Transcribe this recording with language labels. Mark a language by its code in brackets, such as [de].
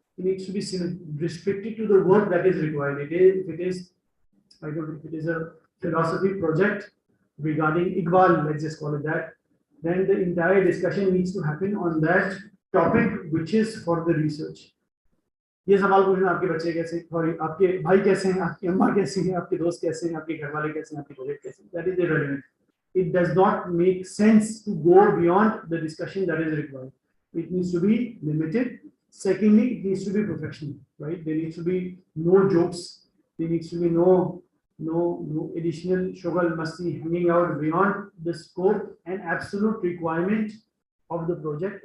[en] It needs to be restricted to the work that is required. If it is a philosophy project regarding Iqbal, let's just call it that, then the entire discussion needs to happen on that topic which is for the research. [hi] ये सवाल पूछना आपके बच्चे कैसे, और आपके भाई कैसे हैं, आपकी अम्मा कैसी हैं, आपके दोस्त कैसे हैं, आपके घर वाले कैसे हैं, आपके प्रोजेक्ट कैसे हैं, [en] that is irrelevant. It does not make sense to go beyond the discussion that is required. It needs to be limited. Secondly, it needs to be professional, right? There needs to be no jokes. There needs to be no additional shughal masti hanging out beyond the scope and absolute requirement of the project.